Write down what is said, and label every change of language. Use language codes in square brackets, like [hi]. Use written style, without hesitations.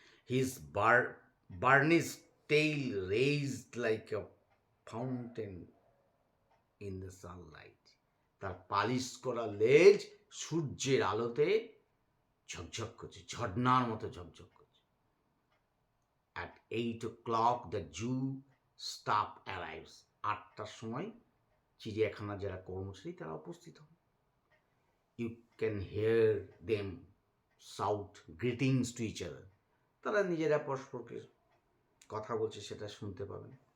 [en] his burnished tail raised like a fountain in the sunlight, [bn] তার polish করা লেজ সূর্যের আলোতে ঝকঝক করছে, ঝর্ণার মতো ঝকঝক করছে। [en] At 8 o'clock the zoo staff arrives. [bn] 8টার সময় চিড়িয়াখানা যারা কর্মচারী তারা উপস্থিত হন। [en] You can hear them shout greetings to each other. [bn] তারা নিজেরা পরস্পরকে কথা বলছে সেটা শুনতে পাবেন।